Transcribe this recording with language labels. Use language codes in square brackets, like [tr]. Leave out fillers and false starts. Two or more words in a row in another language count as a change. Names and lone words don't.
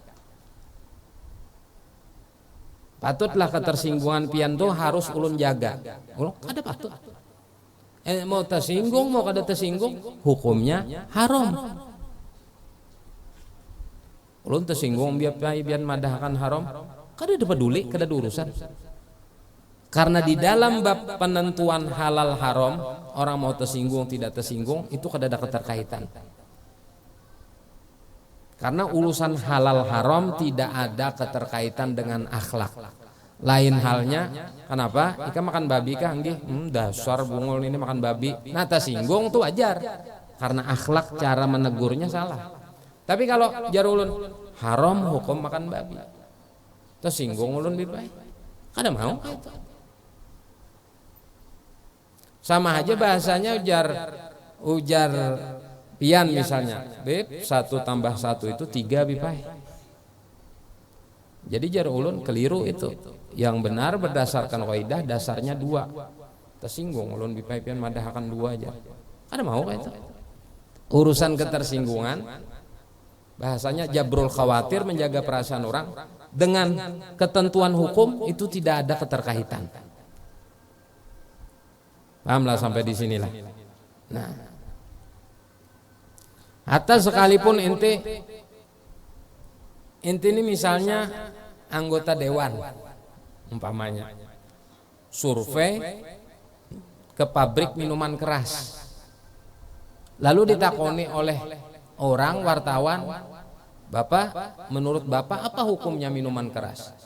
[bjn] Patutlah ketersinggungan pian tuh harus ulun jaga. Ulun ada patut. Mau tersinggung mau kada tersinggung hukumnya haram. Ulun tersinggung biar madahkan haram, kada ada peduli, kada ada urusan. [id] Karena di dalam bab penentuan halal haram, orang mau tersinggung tidak tersinggung itu kada ada keterkaitan. Karena urusan halal haram tidak ada keterkaitan dengan akhlak. [bjn] Lain halnya, kenapa? Ika makan babi kah? Dasar bungul ini makan babi. Nah tersinggung itu wajar, karena akhlak cara menegurnya salah. Tapi kalau jar ulun haram hukum makan babi, tersinggung ulun baik, kada mau itu. Sama aja bahasanya ujar pian misalnya, Beb 1 tambah 1 itu 3 bipai. Jadi jar ulun keliru itu. Yang benar berdasarkan kaidah dasarnya 2. Tersinggung ulun bipai pian madahkan 2 aja. [id] Kada mau itu. Urusan ketersinggungan bahasanya [ar] jabrul khawatir, [id] menjaga perasaan orang dengan ketentuan hukum itu tidak ada keterkaitan. [bjn] Pahamlah sampai di sinilah. [id] Nah, hatta sekalipun ente ini misalnya anggota dewan umpamanya survei ke pabrik minuman keras, lalu ditakoni oleh orang wartawan, Bapak, menurut Bapak apa hukumnya minuman keras?